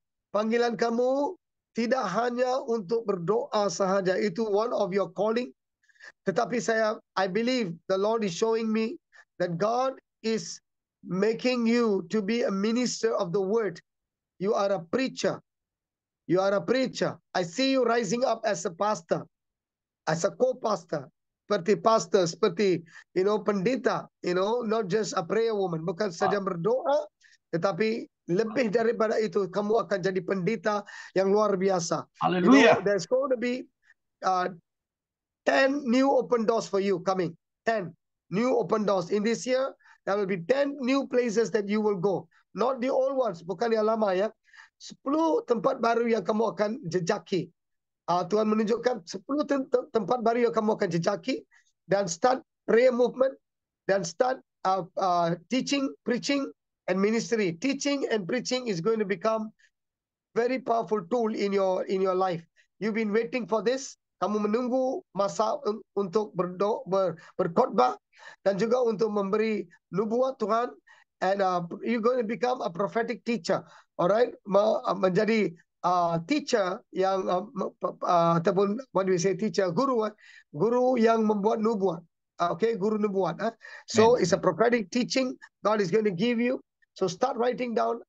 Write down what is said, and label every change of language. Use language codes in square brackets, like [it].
[ms] Panggilan kamu tidak hanya untuk berdoa sahaja, itu [en] one of your calling. Tetapi I believe the Lord is showing me that God is making you to be a minister of the word. You are a preacher. You are a preacher. I see you rising up as a pastor, as a co-pastor, [ms] seperti pastor, seperti, [en] you know, [ms] pendeta, [en] you know, not just a prayer woman. [ms] Bukan saja berdoa, tetapi lebih daripada itu, kamu akan jadi pendeta yang luar biasa. Hallelujah. [en] You know, there's going to be 10 new open doors for you coming. 10 new open doors. In this year, there will be 10 new places that you will go. Not the old ones, [ms] bukan yang lama ya. 10 tempat baru yang kamu akan jejaki. Tuhan menunjukkan 10 tempat baru yang kamu akan jejaki, dan [en] start prayer movement, [ms] dan [en] start teaching, preaching, and ministry. Teaching and preaching is going to become very powerful tool in your life. You've been waiting for this. [ms] Kamu menunggu masa untuk berkhotbah dan juga untuk memberi nubuat Tuhan. [en] And you're going to become a prophetic teacher. [ms] Alright, menjadi teacher yang ataupun [en] what do we say, [ms] teacher, guru yang membuat nubuat. Okay, guru nubuat. [en] So it's a prophetic teaching God is going to give you. So start writing down.